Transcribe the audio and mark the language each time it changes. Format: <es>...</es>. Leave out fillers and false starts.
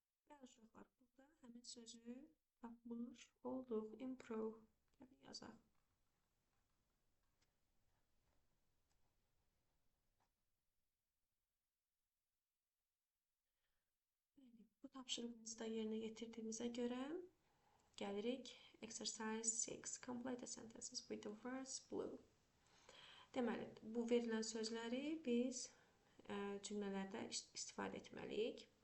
<az>Bəli uşaqlar, burada həmin sözü tapmış olduq, improve. Gəlin yazaq. Bu tapşırığımızı da yerinə yetirdiyimizə görə gəlirik exercise 6.</az> <en>Complete the sentences with the words blue.</en> <az>Deməli, bu verilən sözləri biz cümlələrdə istifadə etməliyik.</az>